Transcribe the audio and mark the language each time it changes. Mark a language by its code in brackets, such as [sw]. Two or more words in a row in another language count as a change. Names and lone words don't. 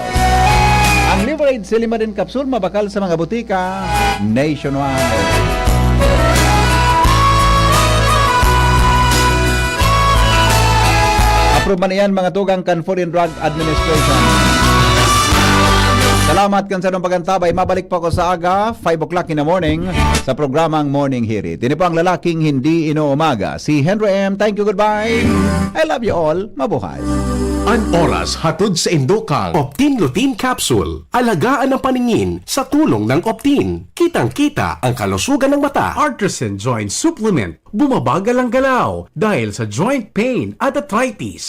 [bik] Ang liver aid Silimarin capsule mabakal sa mga butika nationwide. Approve man yan mga tugang kan Food and Drug Administration. Salamat kan sa nung pagantabay. Mabalik po ako sa aga, [en] 5 o'clock in the morning, [bik] sa programang Morning Hirit. [tl] Ini po ang lalaking hindi inuumaga, si Henry M. [en] Thank you, goodbye. I love you all. [tl] Mabuhay. [bik] An oras hatod sa Indokang Optin Lutein Capsule. [tl] Alagaan ang paningin sa tulong ng Optin. Kitang-kita ang kalusugan ng mata. Artisan Joint Supplement. Bumabagal ang galaw dahil sa joint pain at arthritis.